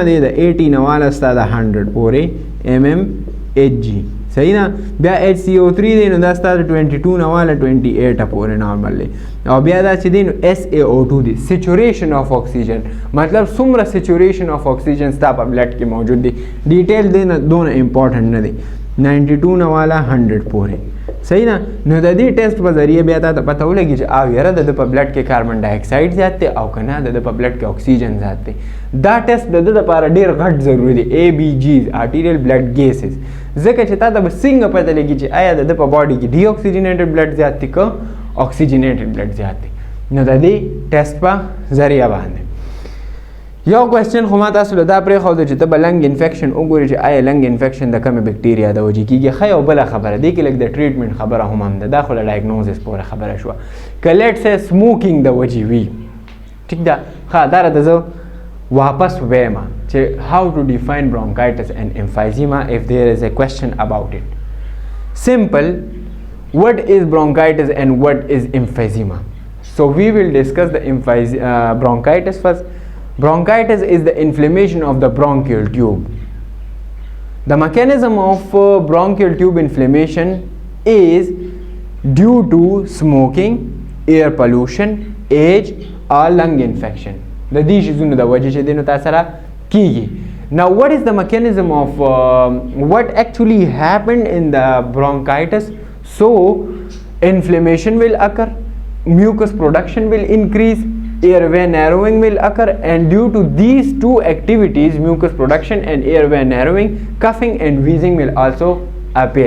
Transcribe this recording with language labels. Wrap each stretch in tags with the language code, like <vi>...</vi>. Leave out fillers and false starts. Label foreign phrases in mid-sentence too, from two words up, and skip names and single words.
<ps>دی د 80 نه واله ستا د 100 پورې mmHg صحیح ده بیا HCO3 دی نو دا ستا د 22 نه واله 28 پورې نارمل دی او بیا دا چې دی نو SaO2 دی</ps> <en>saturation of oxygen</en> <ps>مطلب څومره</ps> <en>saturation of oxygen</en> <ps>ستا په بلډ کې موجود دی ډیټیل دی نه دونه امپورټنټ نه دی 92 نه والا 100 پورې صحیح ده. نو د دې ټیسټ په ذریعه بیا ته پته ولګي چې او یاره د په بلډ کې</ps> <en>carbon dioxide</en> <ps>زیات دی او کنه د په بلډ کې اکسیجن زیات دی. دا ټیسټ د لپاره ډیر غټ ضروری دی.</ps> <en>ABGs arterial blood gases</en> <ps>ځکه چې تا ته به څنګه پته لګي چې آیا د په باډي کې</ps> <en>deoxygenated blood</en> <ps>زیات دی که</ps> <en>oxygenated blood</en> <ps>زیات دی. نو د دې ټیسټ په ذریعه باندې یو کوېسچن خو ما تاسو له دا پرېښوده چې ته به</ps> <en>lung infection</en> <ps>وګورې چې آیا</ps> <en>lung infection</en> <ps>د کومې بکټیریا د وجې کېږي. ښه یو بله خبره دی کې لږ د ټریټمنټ خبره هم ده. دا خو له ډایګنوزس پورې خبره شوه. که لیټ سې سموکینګ د وجې وي ټیک ده. ښه دا راته زه واپس وایم چې</ps> <en>how to define bronchitis and emphysema if there is a question about it. Simple. What is bronchitis and what is emphysema? So we will discuss the bronchitis first. Bronchitis is the inflammation of the bronchial tube. The mechanism of bronchial tube inflammation is due to smoking, air pollution, age or lung infection. The these</en> <ps>شیزونه د وجې چې دینو تاسو سره کیږي.</ps> <en>Now what is the mechanism of what actually happened in the bronchitis? So inflammation will occur, mucus production will increase, airway narrowing will occur, and due to these two activities, mucus production and airway narrowing, coughing and wheezing will also appear.</en>